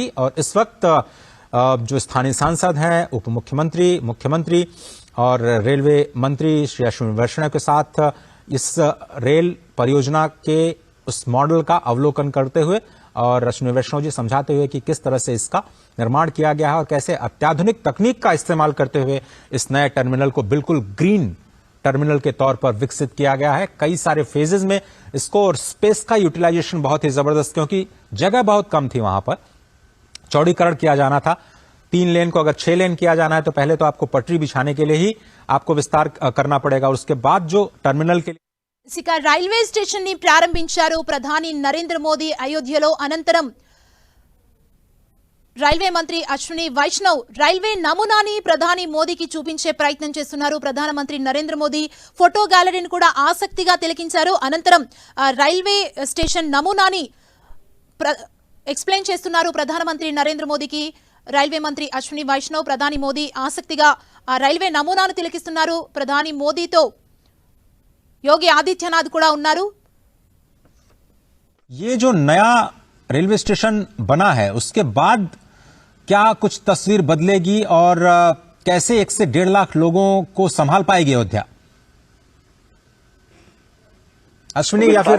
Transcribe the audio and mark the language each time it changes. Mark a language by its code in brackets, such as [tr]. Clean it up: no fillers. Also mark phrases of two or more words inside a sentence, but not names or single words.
[hi] और इस वक्त जो स्थानीय सांसद हैं, उप मुख्यमंत्री, मुख्यमंत्री और रेलवे मंत्री श्री अश्विनी वैष्णव के साथ इस रेल परियोजना के उस मॉडल का अवलोकन करते हुए और अश्विनी वैष्णव जी समझाते हुए कि किस तरह से इसका निर्माण किया गया है और कैसे अत्याधुनिक तकनीक का इस्तेमाल करते हुए इस नए टर्मिनल को बिल्कुल [en] green terminal [hi] के तौर पर विकसित किया गया है। कई सारे फेजेस में इसको, और स्पेस का यूटिलाइजेशन बहुत ही जबरदस्त, क्योंकि जगह बहुत कम थी वहां पर। चौड़ीकरण किया जाना था, 3 लेन को अगर 6 लेन किया जाना है तो पहले तो आपको पटरी बिछाने के लिए ही आपको विस्तार करना पड़ेगा और उसके बाद जो टर्मिनल के लिए [te] ఇక రైల్వే స్టేషన్ ని ప్రారంభించారు ప్రధాని నరేంద్ర మోదీ అయోధ్యలో. అనంతరం రైల్వే మంత్రి అశ్విని వైష్ణవ్ రైల్వే నమూనాని ప్రధాని మోదీకి చూపించే ప్రయత్నం చేస్తున్నారు. ప్రధానమంత్రి నరేంద్ర మోదీ ఫోటో గ్యాలరీని కూడా ఆసక్తిగా తిలకించారు. అనంతరం రైల్వే స్టేషన్ నమూనాని ఎక్స్ప్లెయిన్ చేస్తున్నారు ప్రధానమంత్రి నరేంద్ర మోదీకి. రైల్వే మంత్రి అశ్విని వైష్ణవ్, ప్రధాని మోదీ ఆసక్తిగా ఆ రైల్వే నమూనాను తిలకిస్తున్నారు. ప్రధాని మోదీతో योगी आदित्यनाथ కూడా ఉన్నారు. [hi] ये जो नया रेलवे स्टेशन बना है उसके बाद क्या कुछ तस्वीर बदलेगी और कैसे 1 से 1.5 लाख लोगों को संभाल पाएगी अयोध्या? अश्विनी या फिर